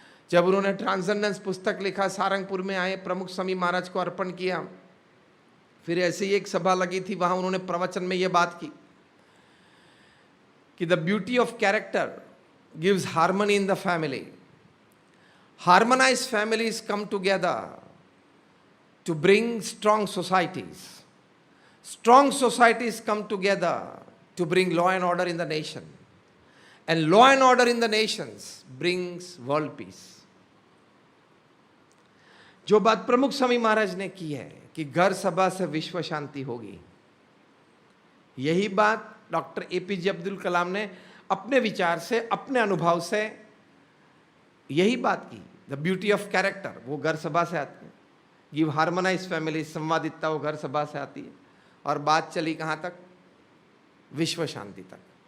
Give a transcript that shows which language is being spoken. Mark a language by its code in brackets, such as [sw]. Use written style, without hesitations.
[hi] जब उन्होंने ट्रांसेंडेंस पुस्तक लिखा, सारंगपुर में आए, प्रमुख स्वामी महाराज को अर्पण किया, फिर ऐसे ही एक सभा लगी थी, वहां उन्होंने प्रवचन में यह बात की कि [en] The beauty of character gives harmony in the family. Harmonized families come together to bring strong societies. Strong societies come together to bring law and order in the nation. And law and order in the nations brings world peace. [hi] जो बात प्रमुख स्वामी महाराज ने की है कि घर सभा से विश्व शांति होगी, यही बात डॉक्टर APJ अब्दुल कलाम ने अपने विचार से, अपने अनुभव से यही बात की। [en] the beauty of character [hi] वो घर सभा से आती है, गिव हार्मोनाइज फैमिली, संवादितता वो घर सभा से आती है, और बात चली कहाँ तक? विश्व शांति तक।